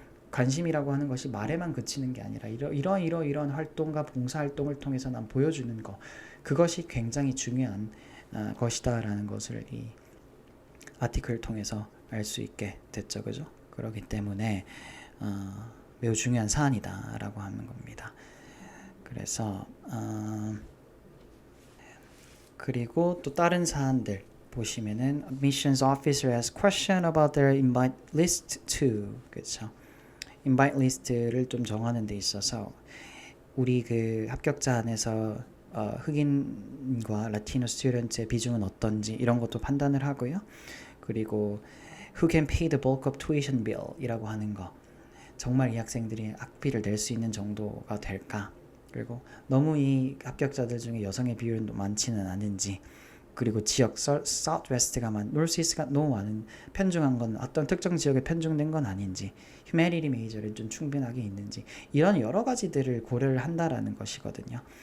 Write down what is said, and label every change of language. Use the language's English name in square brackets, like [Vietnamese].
[Korean] 관심이라고 하는 것이 말에만 그치는 게 아니라 이런 활동과 봉사활동을 통해서 난 보여주는 거, 그것이 굉장히 중요한 것이다라는 것을 이 아티클을 통해서 알 수 있게 됐죠. 그죠? 그렇기 때문에 매우 중요한 사안이다라고 하는 겁니다. 그래서 그리고 또 다른 사안들 보시면은 [English] admissions officer has question about their invite list too. [Korean] 그렇죠? invite list를 좀 정하는 데 있어서 우리 그 합격자 안에서 흑인과 라티노 스튜던트의 비중은 어떤지 이런 것도 판단을 하고요. 그리고 [English] who can pay the bulk of tuition bill [Korean] 이라고 하는 거, 정말 이 학생들이 학비를 낼 수 있는 정도가 될까, 그리고 너무 이 합격자들 중에 여성의 비율은 많지는 않은지, 그리고 지역 사우스웨스트가 노스이스트가 너무 많은 편중한 건 어떤 특정 지역에 편중된 건 아닌지, 휴메니티 메이저를 좀 충분하게 있는지, 이런 여러 가지들을 고려를 한다라는 것이거든요.